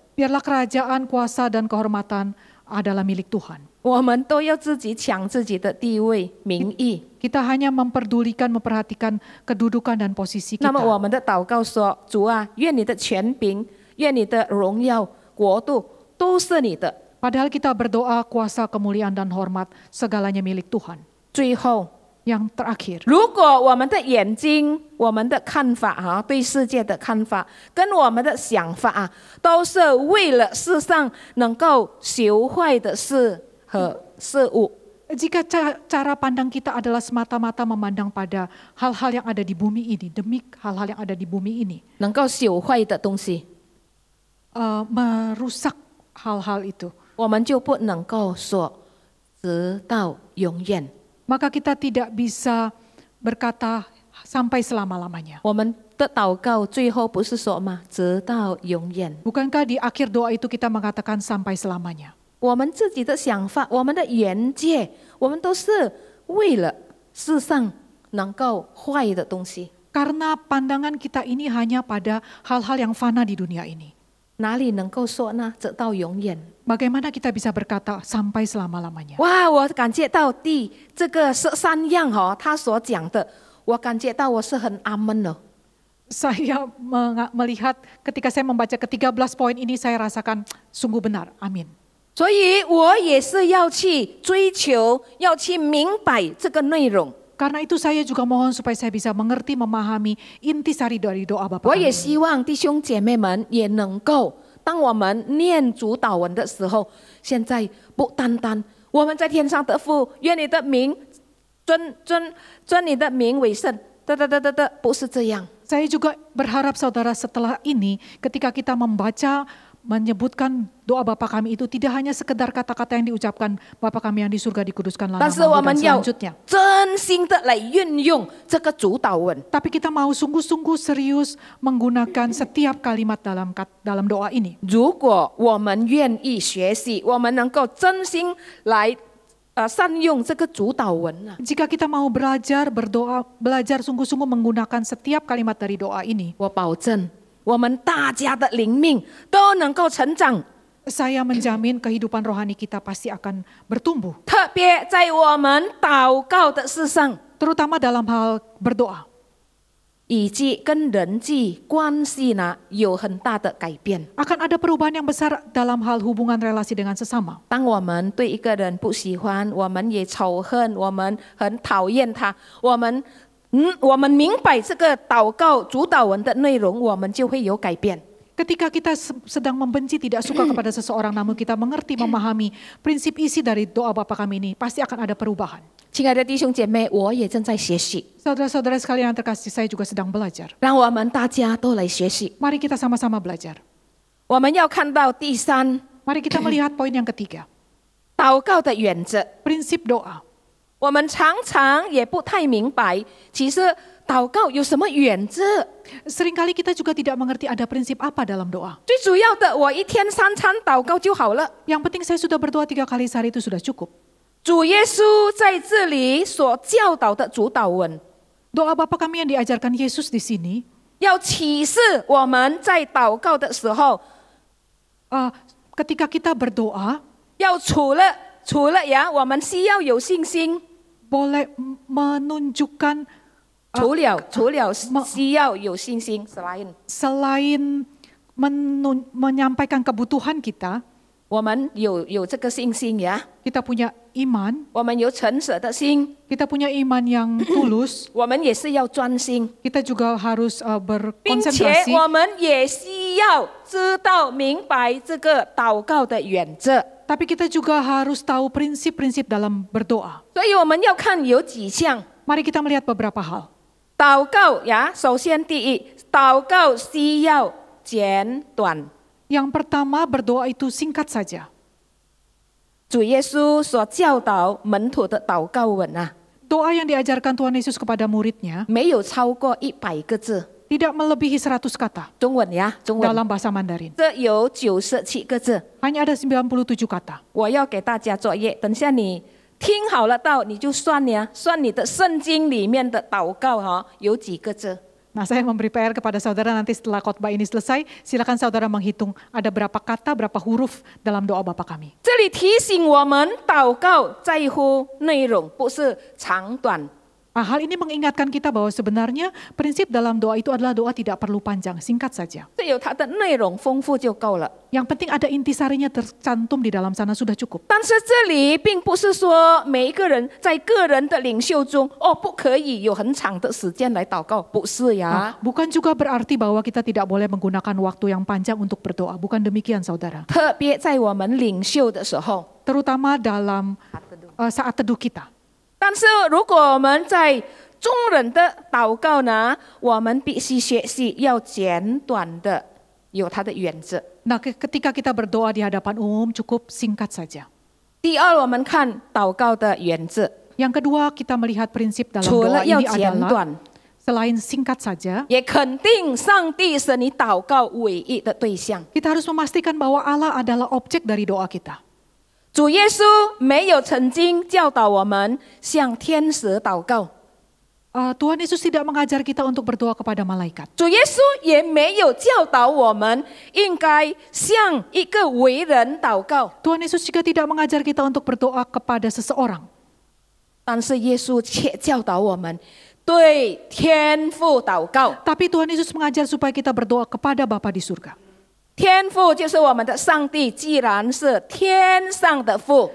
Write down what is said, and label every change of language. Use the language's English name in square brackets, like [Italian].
[Indonesian] biarlah kerajaan, kuasa, dan kehormatan adalah milik Tuhan. [Chinese] 我们都要自己抢自己的地位、名誉。 [Indonesian] Kita hanya memperhatikan kedudukan dan posisi [Chinese] 那么我 [Indonesian] kita. [Chinese] 们的祷告说：主啊，愿你的权柄、愿你的荣耀、国度都是你的。 [Indonesian] Padahal kita berdoa kuasa, kemuliaan, dan hormat segalanya milik Tuhan. [Chinese] 最后， [Indonesian] Yang terakhir, [Chinese] 如果我们的眼睛、我们的看法对世界的看法跟我们的想法都是为了世上能够朽坏的事和事物， [Indonesian] jika cara pandang kita adalah semata-mata memandang pada hal-hal yang ada di bumi ini, demi hal-hal yang ada di bumi ini, [Chinese] 能够朽坏的东西， [Indonesian] merusak hal-hal itu, [Chinese] 我们就不能够说直到永远。 [Indonesian] maka kita tidak bisa berkata sampai selama-lamanya. [Chinese] 我们的祷告最后不是说吗？直到永远。 [Indonesian] Bukankah di akhir doa itu kita mengatakan sampai selamanya? [Chinese] 我们自己的想法，我们的眼界，我们都是为了世上能够坏的东西。 [Indonesian] Karena pandangan kita ini hanya pada hal-hal yang fana di dunia ini. [Chinese] 哪里能够说呢？直到永远。 [Indonesian] Bagaimana kita bisa berkata sampai selama-lamanya? [Chinese] 哇，我感觉到第这个13样他所讲的，我感觉到我是很阿门的。 [Indonesian] Saya melihat ketika saya membaca ke-13 poin ini saya rasakan sungguh benar. Amin. [Chinese] 所以我也是要去追求，要去明白这个内容。 [Indonesian] Karena itu saya juga mohon supaya saya bisa mengerti, memahami intisari dari doa Bapa [Chinese] 我也 [Indonesian] kami. [Chinese] 希望弟兄姐妹们也能够，当我们念主祷文的时候，现在不单单我们在天上的父，愿你的名尊你的名为圣，不是这样。 [Indonesian] Saya juga berharap saudara setelah ini ketika kita membaca menyebutkan doa Bapa kami itu tidak hanya sekedar kata-kata yang diucapkan Bapa kami yang di surga dikuduskanlah [Chinese] 但是 [Indonesian] namamu [Chinese] 我 [Indonesian] dan [Chinese] 们要 [Indonesian] selanjutnya. [Chinese] 真心的来运用这个主祷文。 [Indonesian] Tapi kita mau sungguh-sungguh serius menggunakan setiap kalimat dalam doa ini. [Chinese] 如果我们愿意学习，我们能够真心来善用这个主祷文啊。 [Indonesian] Jika kita mau belajar berdoa, belajar sungguh-sungguh menggunakan setiap kalimat dari doa ini, [Chinese] 我保证，我们大家的灵命都能够成长。 [Indonesian] saya menjamin kehidupan rohani kita pasti akan bertumbuh. [Chinese] 特别在我们祷告的事上， [Indonesian] Terutama dalam hal berdoa. [Chinese] 以及跟人际关系呢有很大的改变。 [Indonesian] Akan ada perubahan yang besar dalam hal hubungan relasi dengan sesama. [Chinese] 当我们对一个人不喜欢，我们也仇恨，我们很讨厌他，我们明白这个祷告主祷文的内容，我们就会有改变。 [Indonesian] Ketika kita sedang membenci, tidak suka kepada seseorang, namun kita mengerti, memahami prinsip isi dari doa Bapa kami ini, pasti akan ada perubahan. [Chinese] 亲爱的弟兄姐妹，我也正在学习， [Indonesian] Saudara-saudara sekalian yang terkasih, saya juga sedang belajar. [Chinese] 让我们大家都来学习。 [Indonesian] Mari kita sama-sama belajar. [Chinese] 我们要看到第三， [Indonesian] Mari kita melihat poin yang ketiga, [Chinese] 祷告的原则。 [Indonesian] prinsip doa. [Chinese] 我们常常也不太明白，其实祷告有什么原则？ [Indonesian] Seringkali kita juga tidak mengerti ada prinsip apa dalam doa. [Chinese] 最主要的，我一天3餐祷告就好了。 [Indonesian] Yang penting saya sudah berdoa 3 kali sehari itu sudah cukup. [Chinese] 主耶稣在这里所教导的主祷文， [Indonesian] Doa Bapa kami yang diajarkan Yesus di sini, [Chinese] 要启示我们在祷告的时候， [Indonesian] ketika kita berdoa, [Chinese] 要除了我们需要有信心， [Indonesian] boleh menunjukkan [Chinese] 除了需要有信心 [Indonesian] selain menyampaikan kebutuhan kita, [Chinese] 我们有这个信心呀， [Indonesian] kita punya iman, [Chinese] 我们有诚实的心， [Indonesian] kita punya iman yang tulus, [Chinese] 我们也是要专心， [Indonesian] kita juga harus [Chinese] 并且 [Indonesian] berkonsentrasi, [Chinese] 我们也需要知道明白这个祷告的原则。 [Indonesian] tapi kita juga harus tahu prinsip-prinsip dalam berdoa. [Chinese] 所以我们要看有几项 [Indonesian] Mari kita melihat beberapa hal. [Chinese] 祷告呀。首先，第一，祷告需要简短。 [Indonesian] Yang pertama, berdoa itu singkat saja. [Chinese] 主耶稣所教导门徒的祷告文啊， [Indonesian] Doa yang diajarkan Tuhan Yesus kepada muridnya [Chinese] 没有超过100个字。 [Indonesian] tidak melebihi 100 kata [Chinese] 中文呀，中文 [Indonesian] dalam bahasa Mandarin. [Chinese] 这有97个字。 [Indonesian] Hanya ada 97 kata. [Chinese] 我要给大家作业，等下你听好了道，你就算呀，算你的圣经里面的祷告有几个字。 [Indonesian] Nah, saya memberi PR kepada saudara nanti setelah khotbah ini selesai, silakan saudara menghitung ada berapa kata, berapa huruf dalam doa Bapa kami. [Chinese] 这里提醒我们，祷告在乎内容，不是长短。 [Indonesian] Hal ini mengingatkan kita bahwa sebenarnya prinsip dalam doa itu adalah doa tidak perlu panjang, singkat saja. [Chinese] 只有它的内容丰富就够了。 [Indonesian] Yang penting ada intisarinya tercantum di dalam sana sudah cukup. [Chinese] 但是这里并不是说每一个人在个人的领袖中，不可以有很长的时间来祷告，不是呀。 [Indonesian] Bukan juga berarti bahwa kita tidak boleh menggunakan waktu yang panjang untuk berdoa. Bukan demikian saudara. [Chinese] 特别在我们领袖的时候， [Indonesian] Terutama dalam saat teduh kita. [Chinese] 但是如果我们在众人的祷告呢，我们必须学习要简短的，有它的原则。 [Indonesian] Nah, ketika kita berdoa di hadapan umum cukup singkat saja. [Chinese] 第第二，我们看祷告的原则， [Indonesian] Yang kedua, kita melihat prinsip dalam [Chinese] 除 [Indonesian] doa [Chinese] 了要 [Indonesian] ini [Chinese] 简 [Indonesian] adalah [Chinese] 短， [Indonesian] selain singkat saja, [Chinese] 也肯定上帝是你祷告唯一的对象。 [Indonesian] kita harus memastikan bahwa Allah adalah objek dari doa kita. [Chinese] 主耶稣没有曾经教导我们向天使祷告， [Indonesian] Tuhan Yesus tidak mengajar kita untuk berdoa kepada malaikat. [Chinese] 主耶稣也没有教导我们应该向一个伟人祷告。 [Indonesian] Tuhan Yesus juga tidak mengajar kita untuk berdoa kepada seseorang. [Chinese] 但是耶稣却教导我们对天父祷告。 [Indonesian] Tapi Tuhan Yesus mengajar supaya kita berdoa kepada Bapa di surga. [Chinese] 天父就是我们的上帝，既然是天上的父，